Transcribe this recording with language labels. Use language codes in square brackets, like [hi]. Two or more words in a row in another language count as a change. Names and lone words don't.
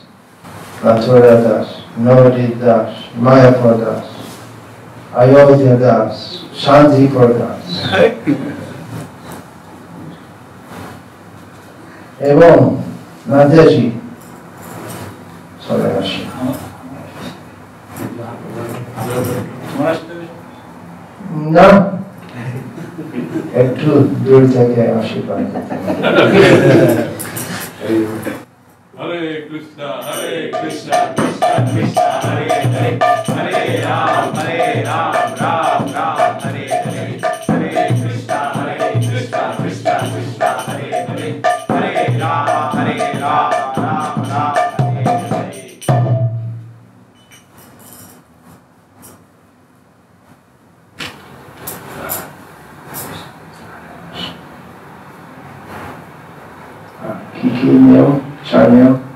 [bn] মাথুরা দাস, নবদ্বীপ দাস, মায়াপুর দাস, অযোধ্যা দাস, শান্তিপুর দাস এবং নান্দেজি চলে আসে। না, একটু দূর থেকে আশীর্বাদ। [sa] हरे कृष्ण, कृष्ण कृष्ण, हरे हरे, हरे राम, राम राम, हरे हरे, हरे कृष्ण, कृष्ण कृष्ण, हरे हरे, हरे राम, राम राम, हरे हरे. [bn] কি নিয়ম? চার নিয়ম।